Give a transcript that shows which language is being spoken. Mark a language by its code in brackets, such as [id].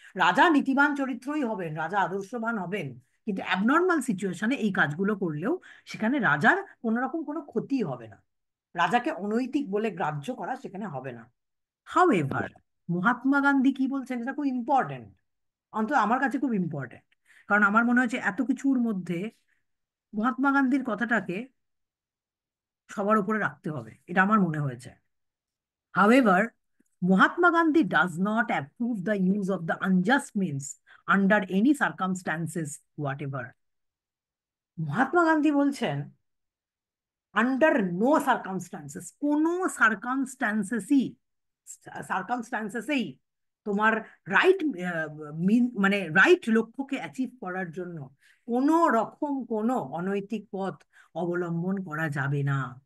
[bn] রাজা নীতিবান চরিত্রই হবেন, রাজা আদর্শবান হবেন, কিন্তু অ্যাবনর্মাল সিচুয়েশনে এই কাজগুলো করলেও সেখানে রাজার কোনো রকম কোনো ক্ষতি হবে না, রাজাকে অনৈতিক বলে গ্রাহ্য করা সেখানে হবে না। [en] however, [bn] মহাত্মা গান্ধী কি বলছেন এটা খুব ইম্পর্টেন্ট, অন্তত আমার কাছে খুব ইম্পর্টেন্ট, কারণ আমার মনে হচ্ছে এত কিছুর মধ্যে মহাত্মা গান্ধীর কথাটাকে সবার উপরে রাখতে হবে, এটা আমার মনে হয়েছে। [en] However, Mahatma Gandhi does not approve the use of the unjust means under any circumstances whatever. [bn] Mahatma Gandhi বলছেন [en] under no circumstances, [bn] কোনো সার্কামস্টান্সেসই, সার্কামস্টান্সেসেই তোমার রাইট মানে রাইট লক্ষ্যকে অ্যাচিভ করার জন্য কোনো রকম কোনো অনৈতিক পথ অবলম্বন করা যাবে না।